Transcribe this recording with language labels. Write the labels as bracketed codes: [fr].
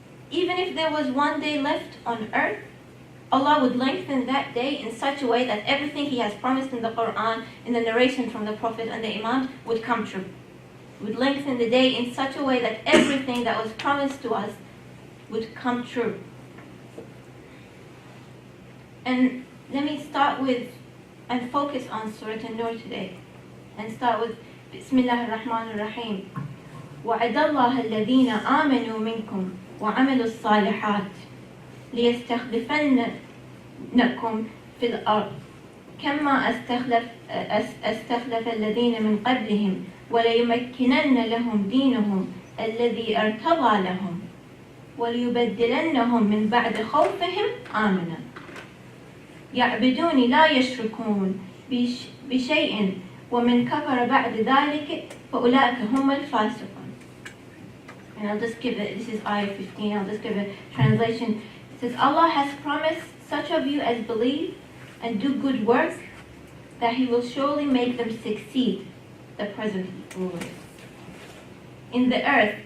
[en] Even if there was one day left on earth, Allah would lengthen that day in such a way that everything He has promised in the Quran, in the narration from the Prophet and the Imam, would come true. Would lengthen the day in such a way that everything that was promised to us would come true. And let me start with and focus on Surah An-Nur today. And start with Bismillah ar-Rahman ar-Rahim. [ar] وَعَدَ اللَّهَ الَّذِينَ آمَنُوا مِنْكُمْ وَعَمِلُوا الصَّالِحَاتِ ليستخلفنكم في الأرض كما استخلف الذين من قبلهم وليمكنن لهم دينهم الذي ارتضى لهم وليبدلنهم من بعد خوفهم آمنا يعبدوني لا يشركون بشيء ومن كفر بعد ذلك فأولئك هم الفاسقون. [en] And I'll just give it, this is ayah 15, I'll just give a translation. It says, Allah has promised such of you as believe and do good work that He will surely make them succeed, the present rulers, in the earth